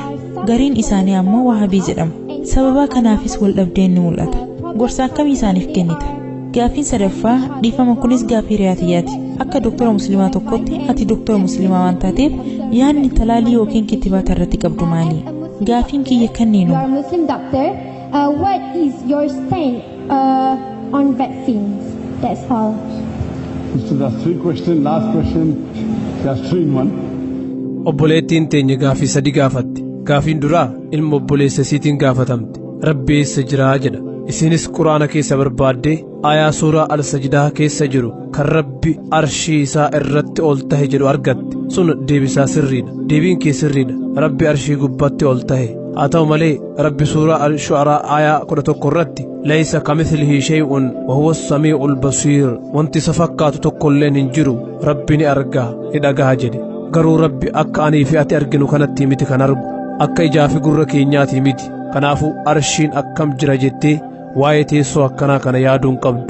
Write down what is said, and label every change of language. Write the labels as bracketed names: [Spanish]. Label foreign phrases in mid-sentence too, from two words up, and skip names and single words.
[Oromo] Gariin isaanii ammoo Wahabii jedhamu. Sababa kanaafis wal dhabdeen ni mul'ata. Gorsa akkamii isaaniif kennita? Gaafiin sadaffaa dhiifama kunis gaafii riyaadiyyaati. Akka doktora musliimaa tokkotti ati doktora musliimaa waan taateef yaadni talaalii yookiin kittibaata irratti qabdu maali? Gaafiin kiyya kanniinu. [English] You are Muslim doctor. What is your stand on vaccines? That's all. So that's 3 questions. Last question. That's 3 in 1. [Oromo] Obboleettiin teenya gaafii sadi gaafatti. Gaafiin duraa ilma obboleessa isiitiin gaafatamte. Rabbi eessa jiraa jedha. Isinis Quraana keessa barbaaddee aayaa suuraa al-sajdaa keessa jiru kan Rabbi arshii isaa irratti ol tahe jedhu argatte. Sun deebisaa sirriidha. Deebiin kee sirriidha. Rabbi arshii gubbatti ol tahe. Haa ta'u malee Rabbi suuraa al-shu'araa aayaa 11 irratti [Arabic] ليس كمثله شيء وهو السميع البصير. [Oromo] Wanti isa fakkaatu tokkolleen hin jiru. Rabbi ni argaa ni dhagaha jedhe. Garuu Rabbi akka anii fi ati arginu kanatti miti kan argu. Akka ijaa fi gurra keenyaati miti. Kanaafuu arshiin akkam jira jettee waa'ee teessoo akkanaa kana yaaduu hin qabdu.